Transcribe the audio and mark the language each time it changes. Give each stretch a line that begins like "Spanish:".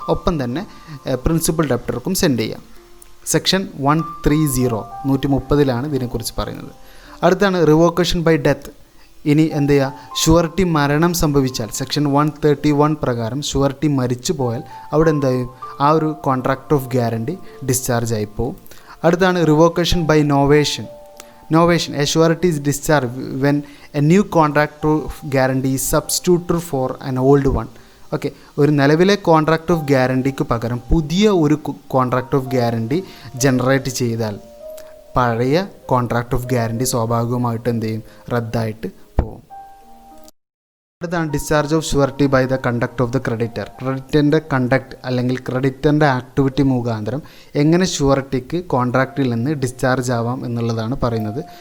Malayalam: ഒപ്പം തന്നെ principal ഡെപ്റ്റർക്കും send ചെയ്യുക. സെക്ഷൻ 130 130 ഇതിനെക്കുറിച്ച് പറയുന്നത്. അടുത്താണ് റിവോക്കേഷൻ ബൈ ഡെത്ത്. ഇനി എന്ത് ചെയ്യുക, ഷുവറിറ്റി മരണം സംഭവിച്ചാൽ സെക്ഷൻ 131 പ്രകാരം ഷുവറിറ്റി മരിച്ചു പോയാൽ അവിടെ എന്തായും, ആ ഒരു കോൺട്രാക്ട് ഓഫ് ഗ്യാരണ്ടി ഡിസ്ചാർജ് ആയിപ്പോവും. അടുത്താണ് revocation by നോവേഷൻ.
English: Novation, a surety is discharged when a new contract of guarantee is substituted for an old one.
Malayalam: Okay, ഒരു നിലവിലെ കോൺട്രാക്ട് ഓഫ് ഗ്യാരണ്ടിക്ക് പകരം പുതിയ ഒരു കോൺട്രാക്ട് ഓഫ് ഗ്യാരണ്ടി ജനറേറ്റ് ചെയ്താൽ പഴയ കോൺട്രാക്ട് ഓഫ് ഗ്യാരണ്ടി സ്വാഭാവികമായിട്ട് എന്ത് ചെയ്യും, റദ്ദായിട്ട് അടുത്താണ് discharge of surety by the conduct of the creditor. ക്രെഡിറ്ററിൻ്റെ conduct അല്ലെങ്കിൽ ക്രെഡിറ്ററിൻ്റെ ആക്ടിവിറ്റി മുഖാന്തരം എങ്ങനെ ഷുവർട്ടിക്ക് കോൺട്രാക്റ്റിൽ നിന്ന് ഡിസ്ചാർജ് ആവാം എന്നുള്ളതാണ് പറയുന്നത്.